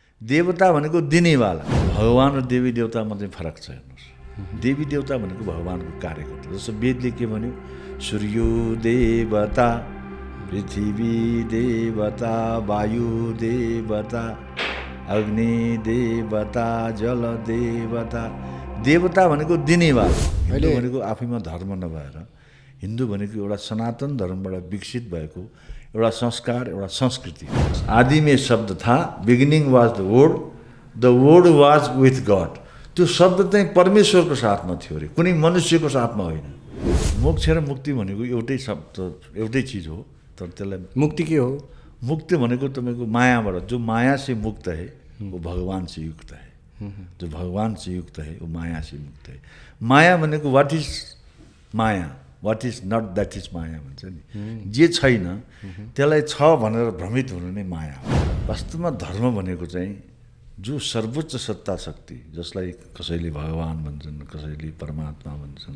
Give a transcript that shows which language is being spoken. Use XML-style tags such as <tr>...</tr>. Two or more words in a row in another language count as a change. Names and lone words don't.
<ne>देवता भनेको दिनेवाला, भगवान र देवी देवतामा चाहिँ फरक छ। हेर्नुहोस्, देवी देवता भनेको भगवानको कार्यकर्ता। जस्तो वेदले के भन्यो, सूर्यो देवता, पृथ्वी देवता, वायु देवता, अग्नि देवता, जल देवता। देवता भनेको दिनेवाला। हिन्दू भनेको आफैमा धर्म नभएर, हिन्दू भनेको एउटा सनातन धर्मबाट विकसित भएको एउटा संस्कार, एउटा संस्कृति।</ne> <hi>आदि में शब्द था,</hi> <en>beginning was the word was with God.</en> <ne>त्यो शब्द चाहिँ परमेश्वरको साथमा थियो अरे, कुनै मनुष्यको साथमा होइन। मोक्ष र मुक्ति भनेको एउटै शब्द, एउटै चिज हो, तर त्यसलाई मुक्ति के हो? मुक्ति भनेको तपाईँको मायाबाट,</ne> <hi>जो माया से मुक्त है वो भगवान से युक्त है, जो भगवान से युक्त है वो माया से मुक्त है।</hi> <ne>माया भनेको</ne> <en>what is maya, what is not that is maya</en> <ne>भन्छ नि। जे छैन त्यसलाई छ भनेर भ्रमित हुनु नै माया हो। वास्तवमा धर्म भनेको चाहिँ जो सर्वोच्च सत्ता शक्ति, जसलाई कसैले भगवान भन्छन्, कसैले परमात्मा भन्छन्।</ne>